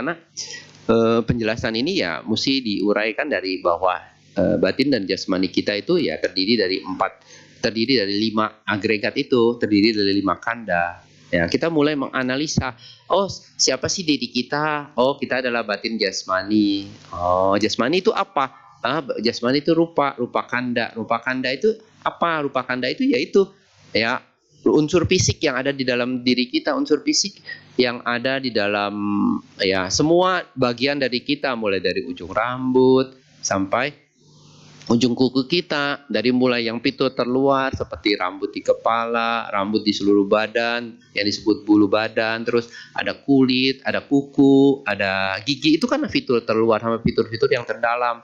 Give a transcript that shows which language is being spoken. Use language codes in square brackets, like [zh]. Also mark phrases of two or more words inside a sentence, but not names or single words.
[id] Karena penjelasan ini ya mesti diuraikan dari bahwa batin dan jasmani kita itu ya terdiri dari 5 agregat itu, terdiri dari 5 kanda. Ya, kita mulai menganalisa, oh siapa sih diri kita? Oh, kita adalah batin jasmani. Oh, jasmani itu apa? Jasmani itu [pi] rupa kanda. Rupa kanda [id] itu apa? [pi] Rupa kanda [id] itu yaitu, ya, unsur fisik yang ada di dalam diri kita, unsur fisik yang ada di dalam, ya, semua bagian dari kita, mulai dari ujung rambut sampai ujung kuku kita, dari mulai yang pitu terluar seperti rambut di kepala, rambut di seluruh badan yang disebut bulu badan, terus ada kulit, ada kuku, ada gigi, itu kan fitur terluar sama fitur-fitur yang terdalam.